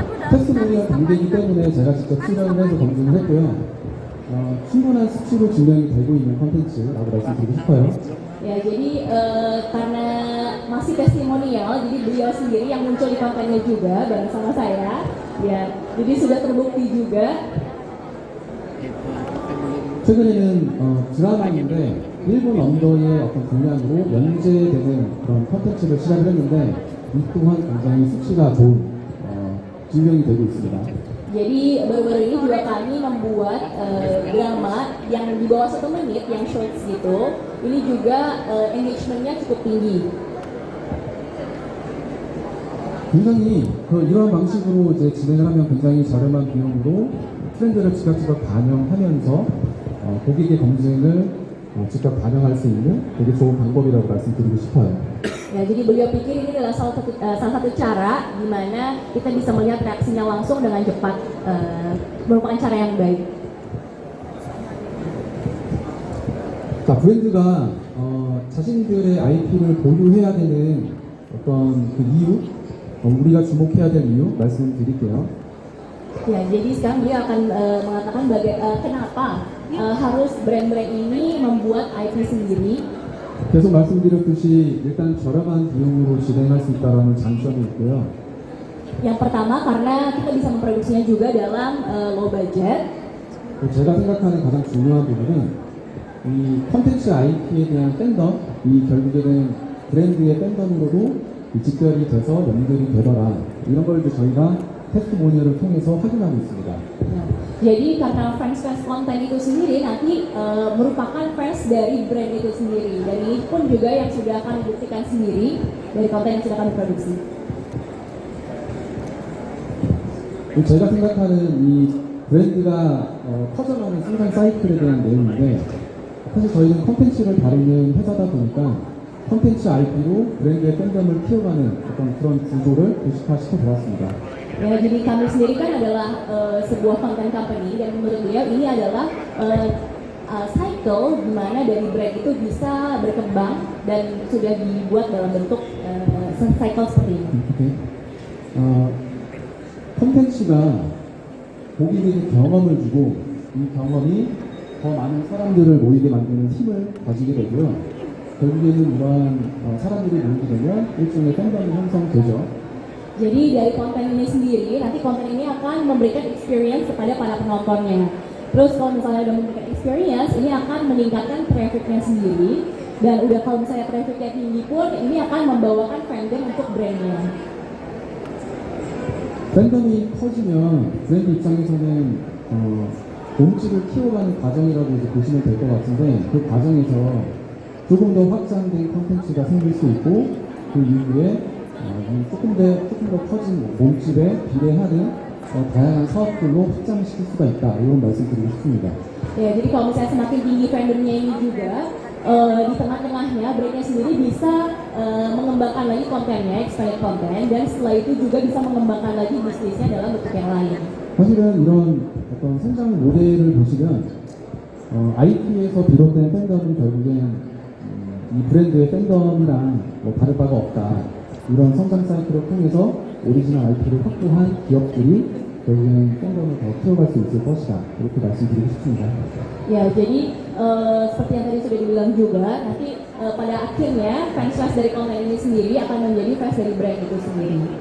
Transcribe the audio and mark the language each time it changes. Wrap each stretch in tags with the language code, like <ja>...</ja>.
<ko>테스트모니얼 단계이기 때문에 제가 직접 출연을 해서 검증을 했고요. 충분한 수치로 증명이 되고 있는 콘텐츠라고 말씀드리고 싶어요.</ko> <id>Ya, jadi karena masih testimonial, jadi beliau sendiri yang muncul di kontennya juga bareng sama saya. Ya, jadi sudah terbukti juga.</id> <ko>최근에는 드라마인데 일본 언더의 어떤 분량으로 연재되는 그런 콘텐츠를 시작을 했는데 이 또한 굉장히 수치가 좋은 증명이 되고 있습니다.</ko> <id>Jadi baru-baru ini juga kami membuat drama yang di bawah 1 menit, yang shorts gitu. Ini juga engagementnya cukup tinggi.</id> <ko>굉장히 이러한 방식으로 이제 진행을 하면 굉장히 저렴한 비용으로 트렌드를 즉각 반영하면서 고객의 검증을 즉각 반영할 수 있는 되게 좋은 방법이라고 말씀드리고 싶어요.</ko> <id>Ya, jadi beliau pikir ini adalah salah satu cara di mana kita bisa melihat reaksinya langsung dengan cepat, merupakan cara yang baik.</id> <ko>자, 브랜드가 자신들의 IP를 보유해야 되는 어떤 그 이유, 우리가 주목해야 될 이유 말씀드릴게요.</ko> <id>Ya, jadi sekarang beliau akan mengatakan kenapa harus brand-brand ini membuat IP sendiri.</id> <ko>계속 말씀드렸듯이 일단 저렴한 비용으로 진행할 수 있다는 장점이 있고요.</ko> <id>Yang pertama karena kita bisa memproduksinya juga dalam</id> <en>low budget.</en> <ko>제가 생각하는 가장 중요한 부분은 이 컨텐츠 IP에 대한 팬덤, 이 결국에는 브랜드의 팬덤으로도 이 직결이 돼서 연결이 되더라. 이런 걸 이제 저희가 테스트모니얼을 통해서 확인하고 있습니다.</ko> <id>Nah, jadi karena fans konten itu sendiri nanti merupakan fans dari brand itu sendiri, dan ini pun juga yang sudah akan dibuktikan sendiri dari konten yang sudah kami produksi.</id> <ko>제가 생각하는 이 브랜드가 퍼져가는 생산 사이클에 대한 내용인데 사실 저희는 컨텐츠를 다루는 회사다 보니까 컨텐츠 IP로 브랜드의 팬덤을 키워가는 어떤 그런 구조를 도식화시켜 보았습니다.</ko> <id>Ya, jadi kami sendiri kan adalah sebuah content company, dan menurut beliau ini adalah cycle di mana dari brand itu bisa berkembang dan sudah dibuat dalam bentuk cycle seperti ini.</id> <ko>오케이. 컨텐츠가 고객에게 경험을 주고 이 경험이 더 많은 사람들을 모이게 만드는 힘을 가지게 되고요. 결국에는 이러한 사람들이 모이게 되면 일종의 팬덤이 형성되죠.</ko> <id>Jadi dari konten ini sendiri, nanti konten ini akan memberikan experience kepada para penontonnya. Terus kalau misalnya udah memberikan experience, ini akan meningkatkan trafficnya sendiri. Dan udah kalau misalnya trafficnya tinggi pun, ini akan membawakan fandom untuk brandnya.</id> <ko>팬덤이 커지면 브랜드 입장에서는 몸집을 키워가는 과정이라고 이제 보시면 될 것 같은데 그 과정에서 조금 더 확장된 콘텐츠가 생길 수 있고 그 이후에 조금 더 커진 몸집에 비례하는 다양한 사업들로 확장시킬 수가 있다 이런 말씀드리고 싶습니다.</ko> <id>Ya, jadi kalau misalnya semakin tinggi fandomnya ini juga, di tengah-tengahnya brandnya sendiri bisa mengembangkan lagi kontennya, expanded konten, dan setelah itu juga bisa mengembangkan lagi bisnisnya dalam bentuk yang lain.</id> <ko>사실은 이런 어떤 성장 모델을 보시면 IP에서 비롯된 팬덤은 결국엔 이 브랜드의 팬덤이랑 뭐 다를 바가 없다. 이런 성장 사이클을 통해서 오리지널 IP를 확보한 기업들이 결국에는 팬덤을 더 키워갈 수 있을 것이다. 이렇게 말씀드리고 싶습니다.</ko> <id>Ya, jadi seperti yang tadi sudah dibilang juga, nanti pada akhirnya fans dari konten ini sendiri akan menjadi fans dari brand itu sendiri.</id>